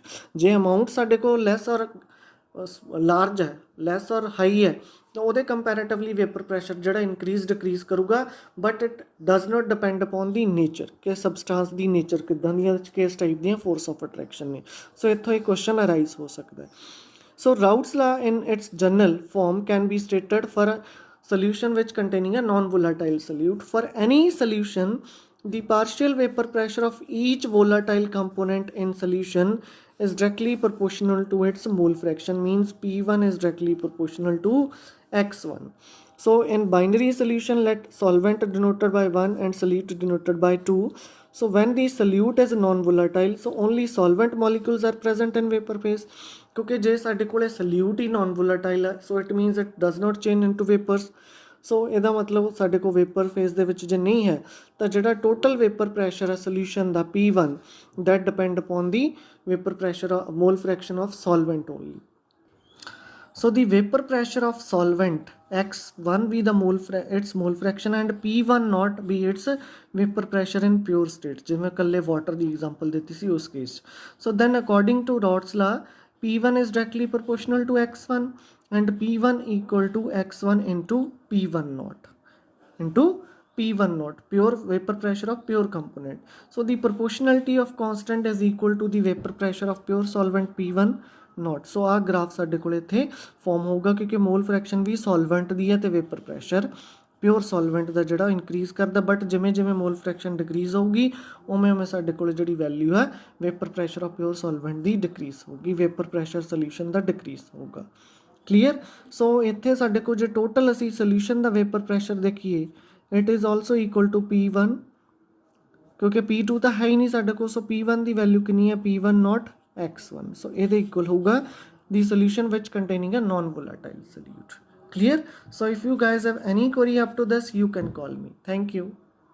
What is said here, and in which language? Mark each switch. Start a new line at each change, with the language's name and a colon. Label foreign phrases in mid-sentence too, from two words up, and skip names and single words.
Punjabi: ਜੇ ਅਮਾਊਂਟ ਸਾਡੇ ਕੋਲ
English: less or large
Punjabi: ਹੈ,
English: less or high
Punjabi: ਹੈ, ਤਾਂ ਉਹਦੇ
English: comparatively vapor pressure
Punjabi: ਜਿਹੜਾ
English: increase decrease
Punjabi: ਕਰੂਗਾ.
English: But it does not depend upon the nature,
Punjabi: ਕਿ ਸਬਸਟੈਂਸ ਦੀ ਨੇਚਰ ਕਿੱਦਾਂ ਦੀਆਂ, ਕਿਸ ਟਾਈਪ ਦੀਆਂ
English: force of attraction
Punjabi: ਨੇ. ਸੋ ਇੱਥੋਂ ਇਹ ਕੁਐਸਚਨ ਅਰਾਈਜ਼ ਹੋ ਸਕਦਾ ਹੈ.
English: So Raoult's law in its general form can be stated for solution which containing a non-volatile solute. For any solution, the partial vapor pressure of each volatile component in solution is directly proportional to its mole fraction. Means P1 is directly proportional to X1. So in binary solution, let solvent denoted by 1 and solute denoted by 2. So when the solute is non-volatile, so only solvent molecules are present in vapor phase.
Punjabi: ਕਿਉਂਕਿ ਜੇ ਸਾਡੇ ਕੋਲੇ solute ही non-volatile है,
English: so it means it does not change into vapors.
Punjabi: सो ਇਹਦਾ ਮਤਲਬ ਸਾਡੇ ਕੋਲ
English: vapor phase
Punjabi: ਦੇ ਵਿੱਚ ਜੇ ਨਹੀਂ ਹੈ ਤਾਂ ਜਿਹੜਾ
English: total vapor pressure
Punjabi: ਹੈ ਸੋਲੂਸ਼ਨ ਦਾ P1
English: that depend upon the vapor pressure or mole fraction of solvent only. So the vapor pressure of solvent x1 be the its mole fraction and P1 not be its vapor pressure in pure state,
Punjabi: ਜਿਵੇਂ ਕੱਲੇ ਵਾਟਰ ਦੀ ਐਗਜ਼ਾਮਪਲ ਦਿੱਤੀ ਸੀ ਉਸ ਕੇਸ.
English: So then according to Rod's law, P1 is directly proportional to x1 and P1 equal to x1 into P1 naught into P1 naught, pure vapor pressure of pure component. So the proportionality of constant is equal to the vapor pressure of pure solvent P1 naught.
Punjabi: So ਆ ਗ੍ਰਾਫ ਸਾਡੇ ਕੋਲ ਇੱਥੇ ਫਾਰਮ ਹੋਊਗਾ ਕਿਉਂਕਿ
English: mole fraction
Punjabi: ਵੀ ਸੋਲਵੈਂਟ ਦੀ ਹੈ ਤੇ
English: vapor pressure pure solvent
Punjabi: ਦਾ ਜਿਹੜਾ ਇਨਕਰੀਜ਼ ਕਰਦਾ, ਬਟ ਜਿਵੇਂ ਜਿਵੇਂ
English: mole fraction decrease
Punjabi: ਹੋਊਗੀ ਉਵੇਂ ਉਵੇਂ ਸਾਡੇ ਕੋਲ ਜਿਹੜੀ ਵੈਲਿਊ ਹੈ
English: vapor pressure of pure solvent
Punjabi: ਦੀ ਡਿਕਰੀਜ਼ ਹੋਊਗੀ,
English: vapor pressure
Punjabi: ਸੋਲੂਸ਼ਨ ਦਾ ਡਿਕਰੀਜ਼ ਹੋਊਗਾ. ਕਲੀਅਰ. ਸੋ ਇੱਥੇ ਸਾਡੇ ਕੋਲ ਜੇ ਟੋਟਲ ਅਸੀਂ ਸੋਲੂਸ਼ਨ ਦਾ
English: vapor pressure
Punjabi: ਦੇਖੀਏ,
English: It is also equal to
Punjabi: P1 ਕਿਉਂਕਿ P2 ਤਾਂ ਹੈ ਹੀ ਨਹੀਂ ਸਾਡੇ ਕੋਲ. ਸੋ P1 ਦੀ ਵੈਲਿਊ ਕਿੰਨੀ ਹੈ,
English: P1 naught x1. So ਇਹਦੇ equal ਹੋਊਗਾ the solution which containing a non-volatile solute. Clear? So if you guys have any query up to this, you can call me. Thank you.